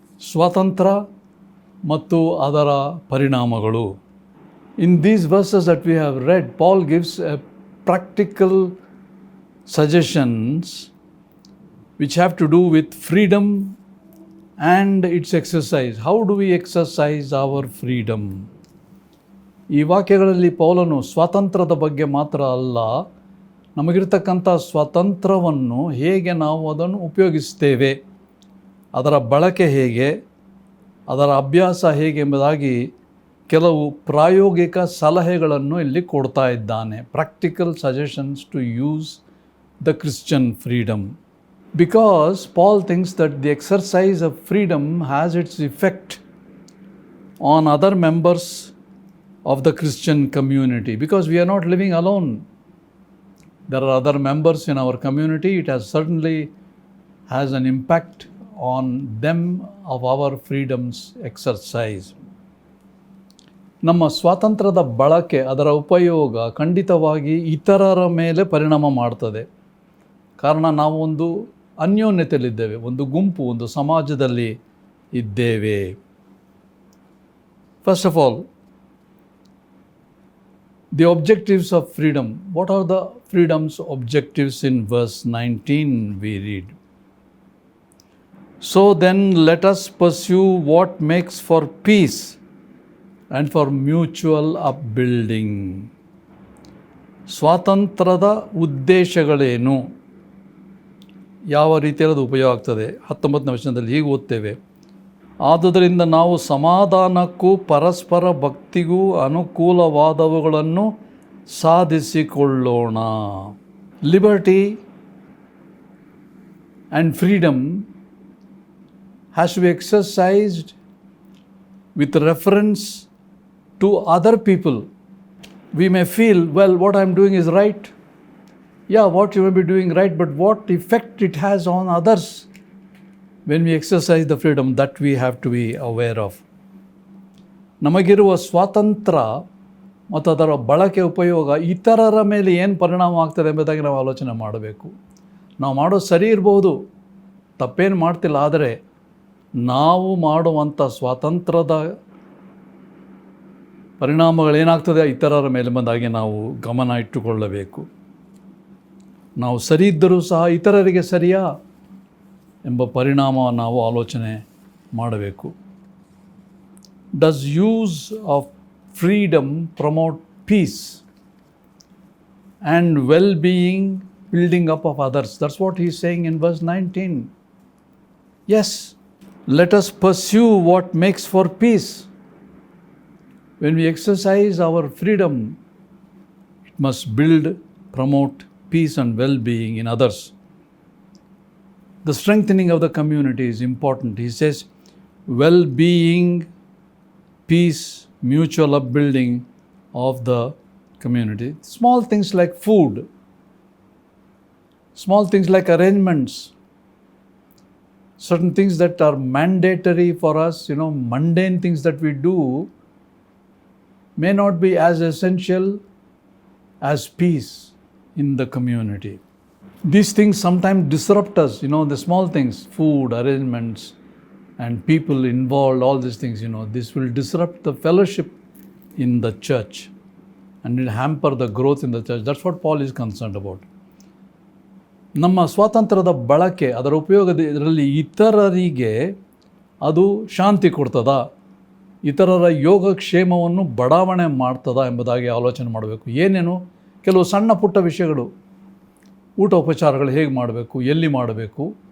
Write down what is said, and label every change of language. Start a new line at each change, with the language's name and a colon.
Kannada: ಸ್ವಾತಂತ್ರ್ಯ ಮತ್ತು ಅದರ ಪರಿಣಾಮಗಳು.
English: In these verses that we have read, Paul gives practical suggestions which have to do with freedom and its exercise. How do we exercise our freedom?
Kannada: ಈ ವಾಕ್ಯಗಳಲ್ಲಿ ಪೌಲನು ಸ್ವಾತಂತ್ರ್ಯದ ಬಗ್ಗೆ ಮಾತ್ರ ಅಲ್ಲ, ನಮಗಿರ್ತಕ್ಕಂಥ ಸ್ವಾತಂತ್ರ್ಯವನ್ನು ಹೇಗೆ ನಾವು ಅದನ್ನು ಉಪಯೋಗಿಸ್ತೇವೆ, ಅದರ ಬಳಕೆ ಹೇಗೆ, ಅದರ ಅಭ್ಯಾಸ ಹೇಗೆ ಎಂಬುದಾಗಿ ಕೆಲವು ಪ್ರಾಯೋಗಿಕ ಸಲಹೆಗಳನ್ನು ಇಲ್ಲಿ ಕೊಡ್ತಾ ಇದ್ದಾನೆ.
English: Practical suggestions to use the Christian freedom. Because Paul thinks that the exercise of freedom has its effect on other members of the Christian community. Because we are not living alone. There are other members in our community. It certainly has an impact on them of our freedom's exercise.
Kannada: ನಮ್ಮ ಸ್ವಾತಂತ್ರ್ಯದ ಬಳಕೆ, ಅದರ ಉಪಯೋಗ ಖಂಡಿತವಾಗಿ ಇತರರ ಮೇಲೆ ಪರಿಣಾಮ ಮಾಡ್ತದೆ. ಕಾರಣ ನಾವು ಒಂದು ಅನ್ಯೋನ್ಯತೆಯಲ್ಲಿದ್ದೇವೆ, ಒಂದು ಗುಂಪು, ಒಂದು ಸಮಾಜದಲ್ಲಿ ಇದ್ದೇವೆ.
English: First of all, the objectives of freedom. What are the freedom's objectives? In verse 19 we read, So then let us pursue what makes for peace and for mutual upbuilding.
Kannada: ಸ್ವಾತಂತ್ರ್ಯದ ಉದ್ದೇಶಗಳೇನು, ಯಾವ ರೀತಿಯಲ್ಲಿ ಅದು ಉಪಯೋಗ ಆಗ್ತದೆ? 19ನೇ ವಚನದಲ್ಲಿ ಹೀಗೆ ಓದ್ತೇವೆ, ಆದುದರಿಂದ ನಾವು ಸಮಾಧಾನಕ್ಕೂ ಪರಸ್ಪರ ಭಕ್ತಿಗೂ ಅನುಕೂಲವಾದವುಗಳನ್ನು ಸಾಧಿಸಿಕೊಳ್ಳೋಣ.
English: Liberty and freedom has to be exercised with reference to other people. We may feel, well, what I'm doing is right. Yeah, what you may be doing right, but what effect it has on others when we exercise the freedom, that we have to be aware of.
Kannada: ನಮಗಿರುವ ಸ್ವಾತಂತ್ರ್ಯ ಮತ್ತು ಅದರ ಬಳಕೆ ಉಪಯೋಗ ಇತರರ ಮೇಲೆ ಏನು ಪರಿಣಾಮ ಆಗ್ತದೆ ಎಂಬುದಾಗಿ ನಾವು ಆಲೋಚನೆ ಮಾಡಬೇಕು. ನಾವು ಮಾಡೋದು ಸರಿ ಇರಬಹುದು, ತಪ್ಪೇನು ಮಾಡ್ತಿಲ್ಲ, ಆದರೆ ನಾವು ಮಾಡುವಂಥ ಸ್ವಾತಂತ್ರ್ಯದ ಪರಿಣಾಮಗಳೇನಾಗ್ತದೆ ಇತರರ ಮೇಲೆ ಬಂದಾಗಿ ನಾವು ಗಮನ ಇಟ್ಟುಕೊಳ್ಳಬೇಕು. ನಾವು ಸರಿ ಇದ್ದರೂ ಸಹ ಇತರರಿಗೆ ಸರಿಯಾ ಎಂಬ ಪರಿಣಾಮ ನಾವು ಆಲೋಚನೆ ಮಾಡಬೇಕು.
English: Does use of freedom promote peace and well being, building up of others? That's what he is saying in verse 19. Yes, let us pursue what makes for peace. When we exercise our freedom, it must build, promote peace and well-being in others. The strengthening of the community is important. He says, well-being, peace, mutual upbuilding of the community. Small things like food, small things like arrangements, certain things that are mandatory for us, mundane things that we do may not be as essential as peace in the community. These things sometimes disrupt us, the small things, food, arrangements, and people involved, all these things, this will disrupt the fellowship in the church and will hamper the growth in the church. That's what Paul is concerned about.
Kannada: ನಮ್ಮ ಸ್ವಾತಂತ್ರ್ಯದ ಬಳಕೆ, ಅದರ ಉಪಯೋಗದ ಇದರಲ್ಲಿ ಇತರರಿಗೆ ಅದು ಶಾಂತಿ ಕೊಡ್ತದಾ, ಇತರರ ಯೋಗಕ್ಷೇಮವನ್ನು ಬಡಾವಣೆ ಮಾಡ್ತದಾ ಎಂಬುದಾಗಿ ಆಲೋಚನೆ ಮಾಡಬೇಕು. ಏನೇನು ಕೆಲವು ಸಣ್ಣ ಪುಟ್ಟ ವಿಷಯಗಳು, ಊಟ ಉಪಚಾರಗಳು ಹೇಗೆ ಮಾಡಬೇಕು, ಎಲ್ಲಿ ಮಾಡಬೇಕು,